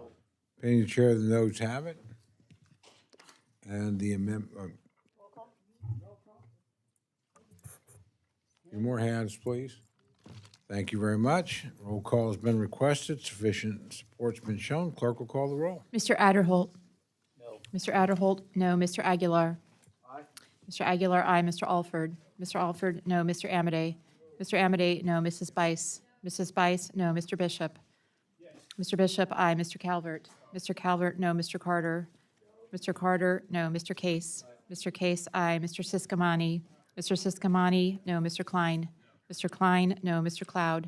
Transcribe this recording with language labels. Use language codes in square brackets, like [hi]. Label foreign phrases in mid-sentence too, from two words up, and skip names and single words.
[en] Opinion of the chair, the noes have it. And the amendment. Few more hands, please. Thank you very much. Roll call has been requested. Sufficient support's been shown. Clerk will call the roll. Mr. Adderholt? No. Mr. Adderholt, no. Mr. Aguilar? Aye. Mr. Aguilar, aye. Mr. Alford? Mr. Alford, no. Mr. Amade? Mr. Amade, no. Mrs. Bice? Mrs. Bice, no. Mr. Bishop? Yes. Mr. Bishop, aye. Mr. Calvert? Mr. Calvert, no. Mr. Carter? Mr. Carter, no. Mr. Case? Mr. Case, aye. Mr. Siscomani? Mr. Siscomani, no. Mr. Klein? Mr. Klein, no. Mr. Cloud?